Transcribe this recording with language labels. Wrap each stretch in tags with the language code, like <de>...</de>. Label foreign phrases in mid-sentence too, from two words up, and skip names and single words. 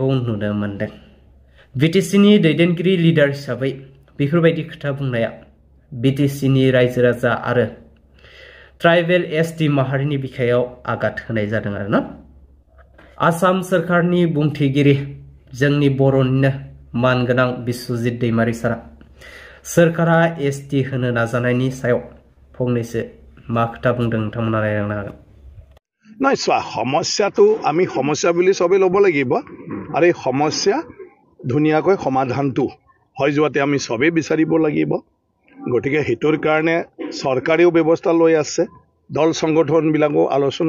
<brx>नुनो मोनदों बिटिसिनि दैदेनगिरि लिडार हिसाबै बेफोरबायदि खोथा बुंनाया बिटिसिनि रायजो राजा आरो ट्राइबेल एसटि माहारिनि बिखायाव आघात होनाय जादों आरोना आसाम सरकारनि बुंथिगिरि जोंनि बर'निनो मानगोनां बिश्वजित दैमारि सारा सरकारा एसटि होनो नाजानायनि सायाव फंनैसो मा खोथा बुंदों नोंथांमोना रायलायनो हागोन</brx> <as>নহয় চোৱা সমস্যাটো আমি সমস্যা বুলি চবেই ল'ব লাগিব আৰু এই সমস্যা ধুনীয়াকৈ সমাধানটো হৈ যোৱাতে আমি চবেই বিচাৰিব লাগিব গতিকে হেতুৰ কাৰণে চৰকাৰেও ব্যৱস্থা লৈ আছে দল সংগঠনবিলাকো আলোচনা</as>